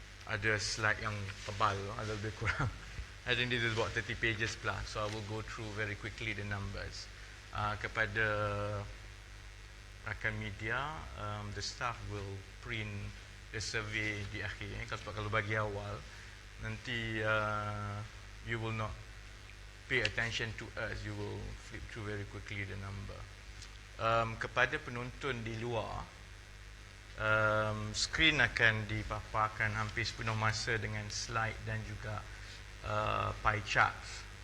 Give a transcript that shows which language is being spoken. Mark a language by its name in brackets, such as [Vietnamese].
[Malay] Ada slide yang tebal, ada lebih kurang. [English] I think this is about 30 pages plus, so I will go through very quickly the numbers. [Malay] Kepada rakan media, [English] the staff will print the survey [Malay] di akhir. Kalau bagi awal, nanti [English] you will not pay attention to us, you will flip through very quickly the number. [Malay] Kepada penonton di luar, skrin akan dipaparkan hampir sepenuh masa dengan slide dan juga pie charts.